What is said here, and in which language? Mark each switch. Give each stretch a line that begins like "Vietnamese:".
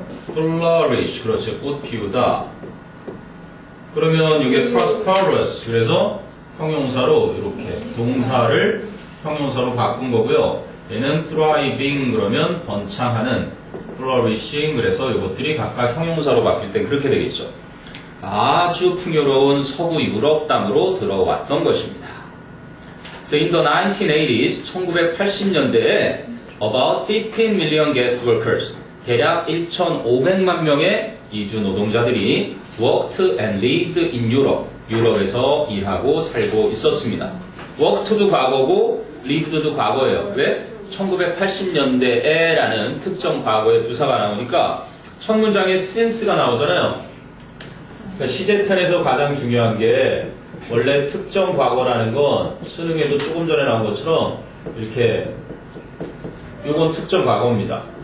Korean: flourish 그렇죠. 꽃 피우다. 그러면 이게 prosperous, 그래서 형용사로 이렇게 동사를 형용사로 바꾼 거고요. 얘는 thriving 그러면 번창하는, flourishing 그래서 이것들이 각각 형용사로 바뀔 때 그렇게 되겠죠. 아주 풍요로운 서구 유럽 땅으로 들어왔던 것입니다.
English: So in the 1980s, 1980년대에 about 15 million guest workers,
Korean: 대략 1,500만 명의 이주 노동자들이
English: worked and lived in Europe,
Korean: 유럽에서 일하고 살고 있었습니다. worked도 과거고 lived도 과거예요. 왜? 1980년대에 라는 특정 과거의 부사가 나오니까 첫 문장에 since가 나오잖아요. 그러니까 시제편에서 가장 중요한 게 원래 특정 과거라는 건 수능에도 조금 전에 나온 것처럼 이렇게 이건 특정 과거입니다.